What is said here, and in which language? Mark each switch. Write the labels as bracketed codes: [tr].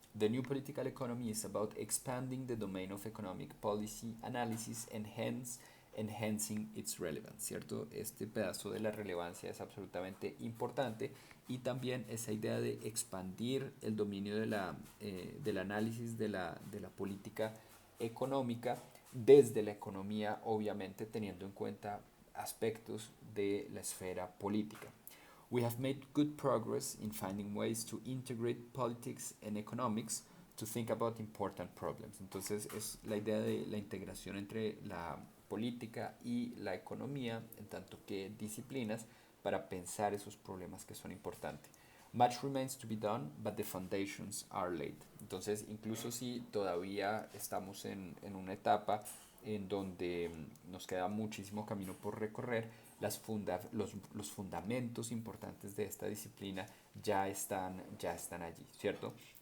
[en] The new political economy is about expanding the domain of economic policy analysis and hence enhancing its relevance, ¿cierto? [es] Este pedazo de la relevancia es absolutamente importante y también esa idea de expandir el dominio del análisis de la política económica desde la economía, obviamente teniendo en cuenta aspectos de la esfera política. [en] We have made good progress in finding ways to integrate politics and economics to think about important problems. [es] Entonces es la idea de la integración entre la política y la economía en tanto que disciplinas para pensar esos problemas que son importantes. [en] Much remains to be done, but the foundations are laid. [es] Entonces, incluso si todavía estamos en una etapa en donde nos queda muchísimo camino por recorrer, los fundamentos importantes de esta disciplina ya están allí, ¿cierto?